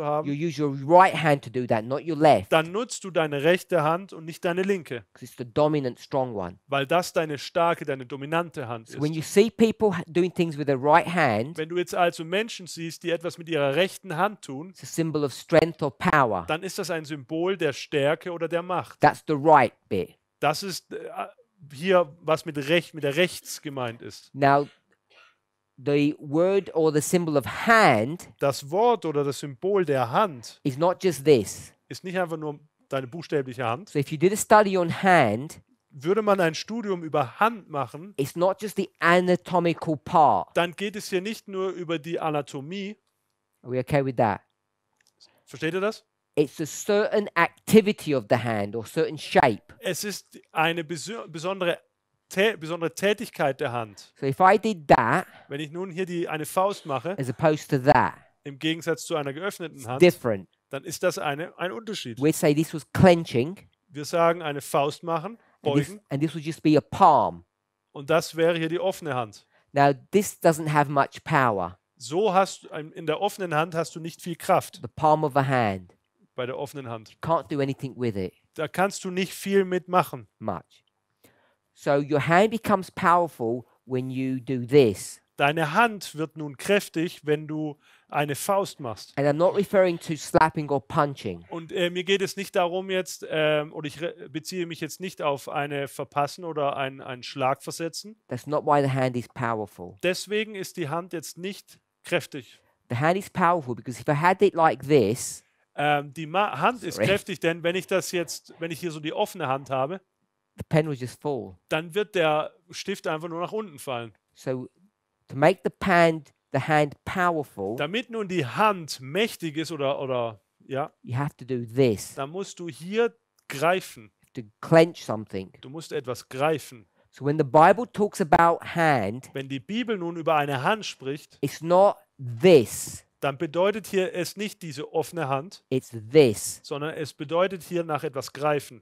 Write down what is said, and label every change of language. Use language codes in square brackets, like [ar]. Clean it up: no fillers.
[en] you [de] haben, [en] use your right hand to do that, not your left, [de] dann nutzt du deine rechte Hand und nicht deine linke, [en] because it's the dominant, strong one. [de] weil das deine starke, deine dominante Hand [en] So when you [de] ist. [en] see people doing things with their right hand, [de] Wenn du jetzt also Menschen siehst, die etwas mit ihrer rechten Hand tun, [en] it's a symbol of strength or power. [de] dann ist das ein Symbol der Stärke oder der Macht. [en] That's the right bit. [de] Das ist hier, was mit der Rechts gemeint ist. [en] Now, the word or the symbol of hand [de] Das Wort oder das Symbol der Hand [en] is not just this. [de] ist nicht einfach nur deine buchstäbliche Hand. [en] So if you did a study on hand, [de] Würde man ein Studium über Hand machen, [en] it's not just the anatomical part. [de] dann geht es hier nicht nur über die Anatomie. [en] Are we okay with that? [de] Versteht ihr das? [en] It's a certain activity of the hand or certain shape. [de] Es ist eine besondere Tätigkeit der Hand. [en] So if I did that [de] Wenn ich nun hier eine Faust mache, [en] as opposed to that, [de] im Gegensatz zu einer geöffneten [en] it's [de] Hand, [en] different. [de] dann ist das ein Unterschied. [en] We'd say this was clenching, [de] Wir sagen eine Faust machen, beugen, [en] and this would just be a palm. [de] und das wäre hier die offene Hand. [en] Now, this doesn't have much power, [de] So hast du in der offenen Hand hast du nicht viel Kraft [en] the palm of a hand. [de] bei der offenen Hand. [en] Can't do anything with it [de] Da kannst du nicht viel mitmachen. [en] much. So your hand becomes powerful when you do this. [de] Deine Hand wird nun kräftig, wenn du eine Faust machst. [en] And I'm not referring to slapping or punching. [de] Und mir geht es nicht darum jetzt, oder ich beziehe mich jetzt nicht auf eine Verpassen oder einen Schlag versetzen. [en] That's not why the hand is powerful. [de] Deswegen ist die Hand jetzt nicht kräftig. [en] The hand is powerful because if I had it like this, [de] Die Hand ist [en] Sorry. [de] kräftig, denn wenn ich hier so die offene Hand habe, [en] the pen would just fall. [de] dann wird der Stift einfach nur nach unten fallen. [en] So to make the hand powerful, [de] Damit nun die Hand mächtig ist oder ja, [en] you have to do this. [de] dann musst du hier greifen. [en] To clench something. [de] Du musst etwas greifen. [en] So when the Bible talks about hand, [de] Wenn die Bibel nun über eine Hand spricht, [en] it's not this, [de] dann bedeutet hier es nicht diese offene Hand, [en] it's this. [de] sondern es bedeutet hier nach etwas greifen.